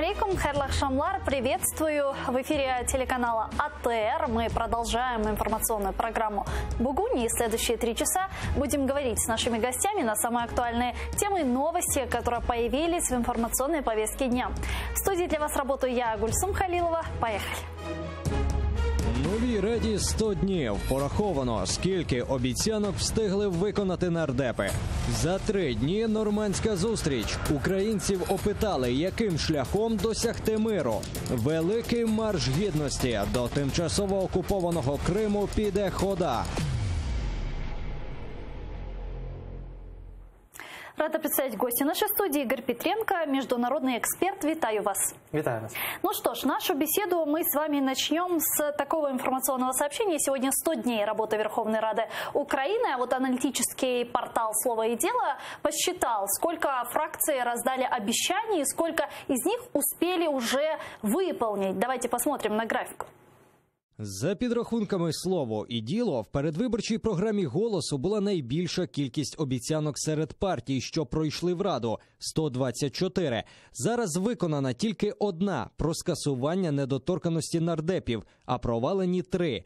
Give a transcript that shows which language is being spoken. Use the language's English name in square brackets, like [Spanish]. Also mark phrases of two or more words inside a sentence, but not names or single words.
[Crimean Tatar] Салам, хайрлах шамлар, [Russian] приветствую. В эфире телеканала АТР мы продолжаем информационную программу «Бугуни». И следующие 3 часа будем говорить с нашими гостями на самые актуальные темы и новости, которые появились в информационной повестке дня. В студии для вас работаю я, Гульсум Халилова. Поехали. [Ukrainian] Новій Раді 100 днів. Пораховано, скільки обіцянок встигли виконати нардепи. За 3 дні нормандська зустріч. Українців опитали, яким шляхом досягти миру. Великий марш гідності. До тимчасово окупованого Криму піде хода. [Russian] Рада представить гостя нашей студии. Игорь Петренко, международный эксперт. [Ukrainian] Витаю вас. Витаю вас. [Russian] Ну что ж, нашу беседу мы с вами начнем с такого информационного сообщения. Сегодня 100 дней работы Верховной Рады Украины. А вот аналитический портал «Слово и дело» посчитал, сколько фракции раздали обещаний и сколько из них успели уже выполнить. Давайте посмотрим на график. [Ukrainian] За підрахунками «Слово і діло», в передвиборчій програмі «Голосу» була найбільша кількість обіцянок серед партій, що пройшли в Раду – 124. Зараз виконана тільки одна – про скасування недоторканності нардепів, а провалені 3.